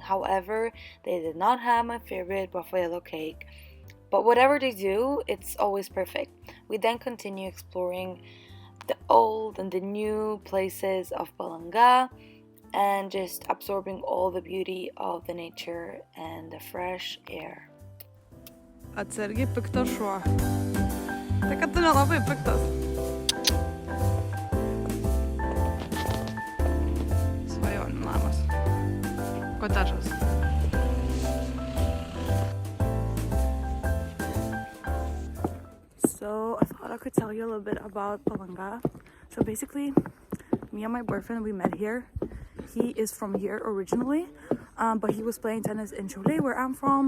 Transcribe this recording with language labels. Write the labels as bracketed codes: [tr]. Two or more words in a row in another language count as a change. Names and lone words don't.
[en] However, they did not have my favorite Raffaello cake, but whatever they do, it's always perfect. We then continue exploring the old and the new places of Palanga and just absorbing all the beauty of the nature and the fresh air. [lt] Atsargiai piktas šuo. Tai kad tu nelabai piktas. Svajonių namas. Kotedžas. [en] So I thought I could tell you a little bit about Palanga. So basically, me and my boyfriend, we met here. He is from here originally, but he was playing tennis in Chile, where I'm from.